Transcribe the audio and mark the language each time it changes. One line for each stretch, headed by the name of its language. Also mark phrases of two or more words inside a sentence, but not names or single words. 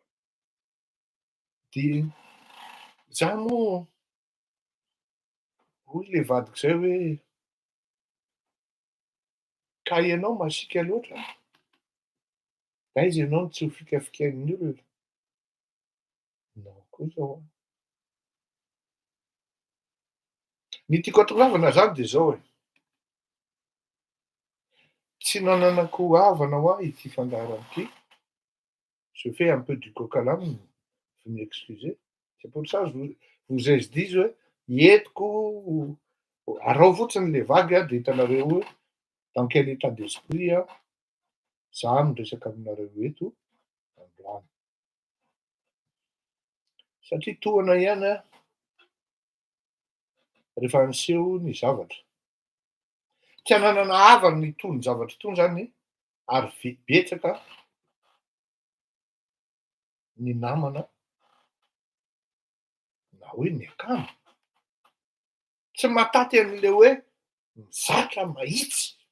Malagasy: De izaho moa hoy le vadiko zay hoe ka ianao masiaka loatra, d'aiza ianao no tsy ho fikafikain'ny olona? Non kosa ho aho. Ny tiako hatongavana zany de zao tsy nananako havana ho ahy ity fandaharana ity.
French: Je fais un peu du coq à l'âne, vous m'excusez. C'est pour ça je vous ai dit
Malagasy: hoe entiko arao fotsiny
French: le vague de
Malagasy: hitanareo hoe
French: dans quel état d'esprit
Malagasy: za miresaka aminareo eto androany. Satria tohana ihany rehefa miseho ny zavatra. Tsy hananana havana ny toy ny zavatra itony zany ary betsaka ny namana na hoe ny akama tsy mahataty an'le hoe mizatra mahitsy.